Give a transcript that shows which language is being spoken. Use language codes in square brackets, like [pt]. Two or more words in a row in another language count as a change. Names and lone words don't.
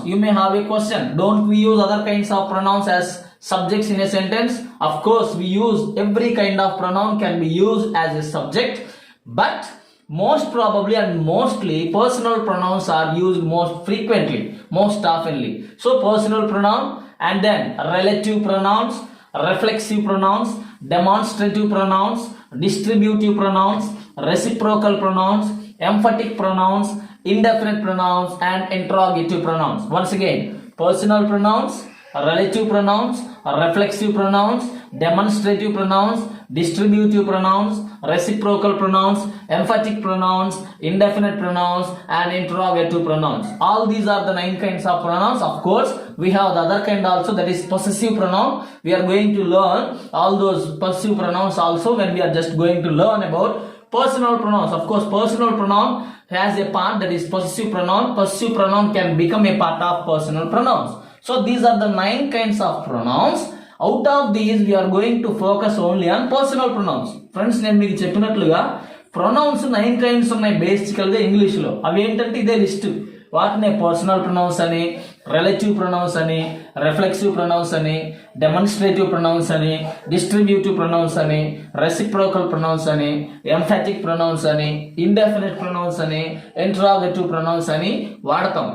[en] You may have a question, don't we use other kinds of pronouns as subjects in a sentence? Of course we use, every kind of pronoun can be used as a subject, but most probably and mostly personal pronouns are used most frequently, most oftenly. So personal pronoun, and then relative pronouns, reflexive pronouns, demonstrative pronouns, distributive pronouns, reciprocal pronouns, emphatic pronouns, indefinite pronouns, and interrogative pronouns. Once again, personal pronouns, relative pronouns, reflexive pronouns, demonstrative pronouns, distributive pronouns, reciprocal pronouns, emphatic pronouns, indefinite pronouns, and interrogative pronouns. All these are the 9 kinds of pronouns. Of course, we have the other kind also, that is possessive pronoun. We are going to learn all those possessive pronouns also when we are just going to learn about personal pronouns. Of course, personal pronoun has a part that is possessive pronoun. Possessive pronoun can become a part of personal pronouns. So these are the 9 kinds of pronouns. Out of these we are going to focus only on personal pronouns. Friends, [te] నేను మీకు చెప్పినట్లుగా [en] pronouns 9 kinds [te] ఉన్నాయి బేసికల్ గా ఇంగ్లీష్ లో. అవి ఏంటంటే ఇదే లిస్ట్. వాటినే [en] personal pronouns [te] అని, [en] relative pronouns [te] అని, [en] reflexive pronouns [te] అని, [en] demonstrative pronouns [te] అని, [en] distributive pronouns [te] అని, [en] reciprocal pronouns [te] అని, [en] emphatic pronouns [te] అని, [en] indefinite pronouns [te] అని, [en] interrogative pronouns [te] అని వాడతాం.